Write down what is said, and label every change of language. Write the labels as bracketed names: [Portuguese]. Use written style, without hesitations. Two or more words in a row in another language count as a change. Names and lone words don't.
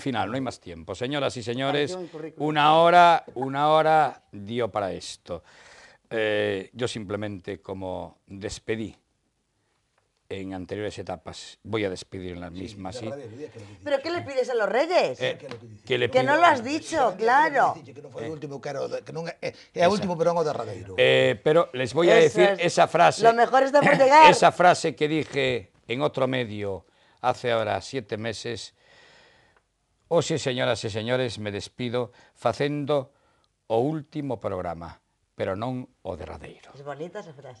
[Spanish] y final, no hay más tiempo. Señoras y señores, una hora dio para esto. Yo simplemente, como despedí en anteriores etapas, voy a despedir en las mismas. ¿Sí? ¿Pero qué le pides a los Reyes? Que no lo has dicho, claro. [Galician] Que non foi o último, que non é o último, pero non o derradeiro. [Spanish] Pero les voy a Eso decir es. esa frase. Lo mejor está por llegar. Esa frase que dije en otro medio hace ahora 7 meses. [Galician] Hoxe, señoras e señores, me despido facendo o último programa, pero non o derradeiro. [Spanish] Es bonita esa frase.